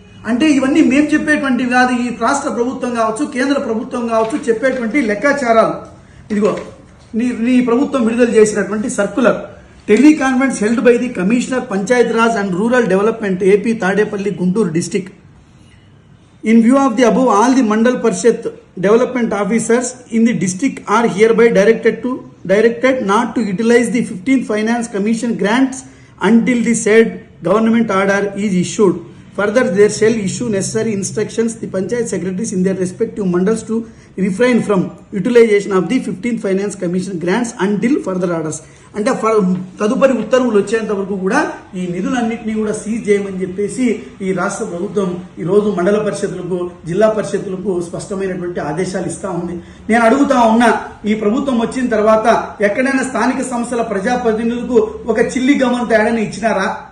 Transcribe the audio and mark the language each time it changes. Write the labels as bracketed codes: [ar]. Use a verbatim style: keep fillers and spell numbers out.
[te] అంటే ఇవన్నీ మేము చెప్పేటువంటివి కాదు, ఈ రాష్ట్ర ప్రభుత్వం కావచ్చు, కేంద్ర ప్రభుత్వం కావచ్చు చెప్పేటువంటి లెక్కాచారాలు. ఇదిగో నీ నీ ప్రభుత్వం విడుదల చేసినటువంటి [en] Circular teleconference held by the commissioner Panchayati Raj and rural development AP Tadepalli Guntur district. In view of the above, all the Mandal Parishad development officers in the district are hereby directed to directed not to utilize the fifteenth Finance Commission grants until the said government order is issued. Further, they shall issue necessary instructions to the Panchayat Secretaries in their respective mandals to refrain from utilization of the fifteenth Finance Commission grants until further orders. [te] అంటే for తదుపరి ఉత్తర్వులు వచ్చేంత వరకు కూడా ఈ నిధులన్నింటినీ కూడా seize చేయమని చెప్పేసి ఈ రాష్ట్ర ప్రభుత్వం ఈరోజు మండల పరిషత్తులకు, జిల్లా పరిషత్తులకు స్పష్టమైనటువంటి ఆదేశాలు ఇస్తూ ఉంది. నేను అడుగుతా ఉన్నా, ఈ ప్రభుత్వం వచ్చిన తర్వాత ఎక్కడైనా స్థానిక సంస్థల ప్రజాప్రతినిధులకు ఒక చిల్లి గమనం తేడాని ఇచ్చినారా?